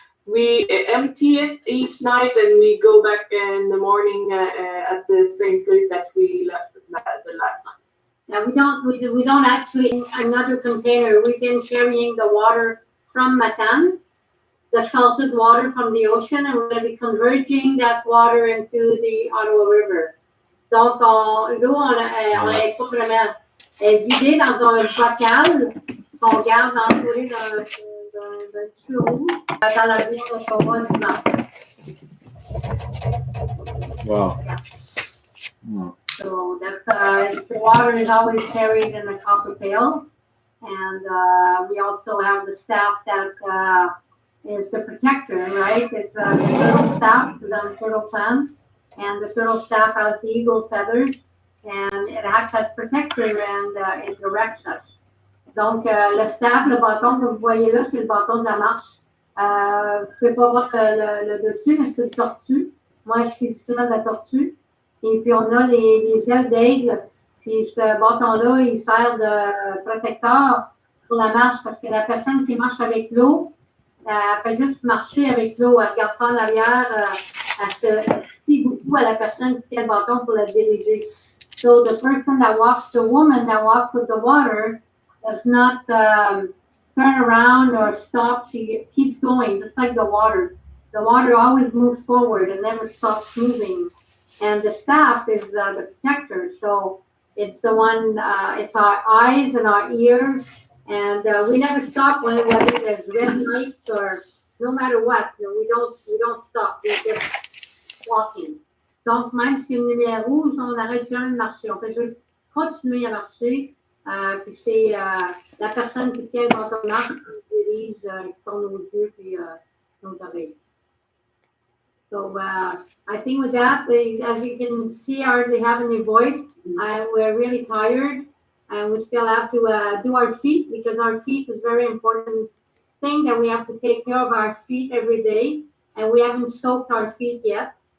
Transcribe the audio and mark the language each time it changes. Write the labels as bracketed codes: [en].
[en] We empty it each night, and we go back in the morning at the same place that we left the last night. Now we don't actually another container. We've been carrying the water from Matane, the salted water from the ocean, and we're going to be converging that water into the Ottawa River. [fr] Donc l'eau, on l'avait pas vraiment vidée dans un bocal qu'on garde entouré d'un tissu rouge dans la ville d'Ottawa dimanche. [en] Wow. So the water is always carried in a copper pail, and we also have the staff that is the protector, right? It's the turtle staff, the turtle plant, and the turtle staff has the eagle feathers, and it acts as protector and it directs us. [fr] Donc, le staff, le bâton que vous voyez là, c'est le bâton de la marche. Vous ne pouvez pas voir le dessus, mais c'est une tortue. Moi, je suis du clan de la tortue. Et puis, on a les ailes d'aigle. Puis, ce bâton-là, il sert de protecteur pour la marche parce que la personne qui marche avec l'eau, elle fait juste marcher avec l'eau. Elle ne regarde pas en arrière. Elle se fie beaucoup à la personne qui tient le bâton pour la diriger. [en] So, the woman that walks with the water, does not turn around or stop. She keeps going, just like the water. The water always moves forward and never stops moving. And the staff is the protector. So it's the one, it's our eyes and our ears. And we never stop whether there's red lights or no matter what. We don't stop. We're just walking. [fr] Donc, même si une lumière rouge, on arrête jamais de marcher. On fait juste continuer à marcher. Puis c'est la personne qui tient dans ton arc qui dirige, qui tourne nos yeux puis nos oreilles. [en] So I think with that, as you can see, I hardly have any voice. We're really tired, and we still have to do our feet because our feet is very important thing that we have to take care of our feet every day, and we haven't soaked our feet yet.